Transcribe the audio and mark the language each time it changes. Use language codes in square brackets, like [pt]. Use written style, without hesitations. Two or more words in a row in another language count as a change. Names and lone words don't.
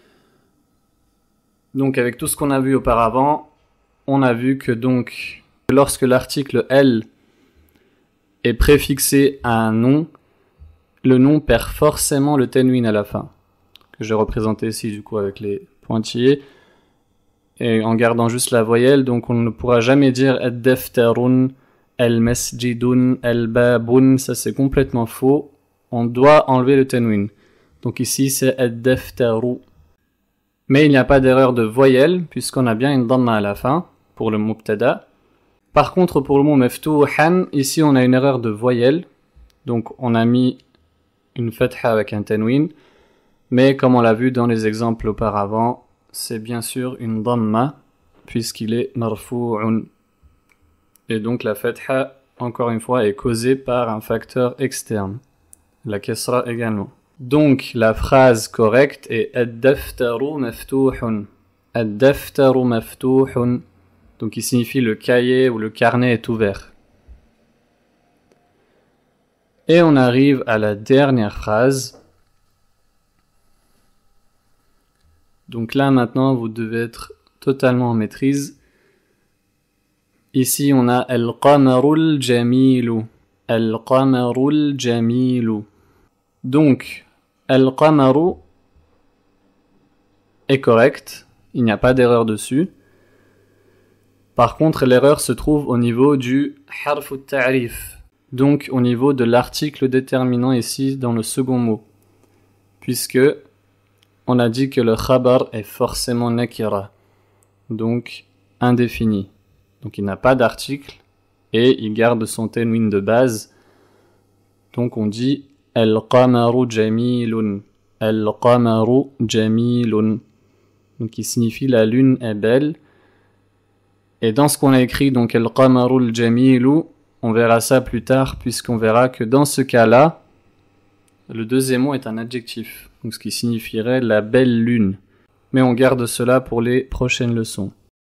[fr] Donc avec tout ce qu'on a vu auparavant, on a vu que donc lorsque l'article L est préfixé à un nom, le nom perd forcément le tanwin à la fin, que j'ai représenté ici du coup avec les pointillés, et en gardant juste la voyelle, donc on ne pourra jamais dire ad-daftarun, [ar] المسجدٌ، البابٌ, [fr] ça c'est complètement faux, on doit enlever le tanwin. Donc ici c'est ad-daftaru. Mais il n'y a pas d'erreur de voyelle, puisqu'on a bien une dhamma à la fin, pour le mubtada. Par contre, pour le mot maftuhan, ici on a une erreur de voyelle, donc on a mis une fatha avec un tanwin, mais comme on l'a vu dans les exemples auparavant, c'est bien sûr une dhamma, puisqu'il est marfu'un. Et donc la fatha, encore une fois, est causée par un facteur externe, la kasra également. Donc la phrase correcte est [ar] الدفترُ مفتوحٌ. الدفترُ مفتوحٌ, [fr] donc il signifie le cahier ou le carnet est ouvert. Et on arrive à la dernière phrase. Donc là maintenant vous devez être totalement en maîtrise. Ici on a [ar] القمرُ الجميلُ. القمرُ الجميلُ. [fr] Donc al-qamaru est correct, il n'y a pas d'erreur dessus. Par contre l'erreur se trouve au niveau du [ar] حرف التعريف, [fr] donc au niveau de l'article déterminant ici dans le second mot, puisque on a dit que le khabar est forcément nakira, donc indéfini. Donc il n'a pas d'article et il garde son tanwin de base. Donc on dit [ar] القمرُ جميلٌ. القمرُ جميلٌ. [fr] Donc qui signifie la lune est belle. Et dans ce qu'on a écrit, donc [ar] القمرُ جميلُ, [fr] on verra ça plus tard, puisqu'on verra que dans ce cas-là, le deuxième mot est un adjectif, donc ce qui signifierait la belle lune. Mais on garde cela pour les prochaines leçons.